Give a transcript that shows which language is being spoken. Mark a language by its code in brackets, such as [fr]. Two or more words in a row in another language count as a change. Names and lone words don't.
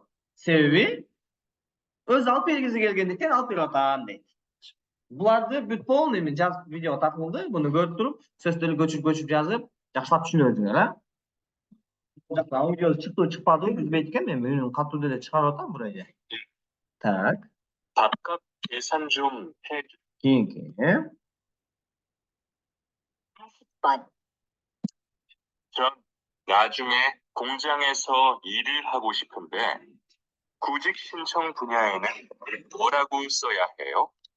[ky] Себеби өз алып бергиси келгендиктен алып берип атам дейт. Буларды бүт полный мен жазып видеого тартылды. Буну көрүп туруп, сөздөрдү көчүрүп жазып, жакшылап түшүнөбүзүңөр, жакта аудио чыктыбы, чыкпадыбы билбейт экен, мен катуу деле чыгарып атам бурайы. Так. [ko] 계산 좀 해줘. 긴게. 40번. 전 나중에 공장에서 일을 하고 싶은데 구직 신청 분야에는 뭐라고 써야 해요?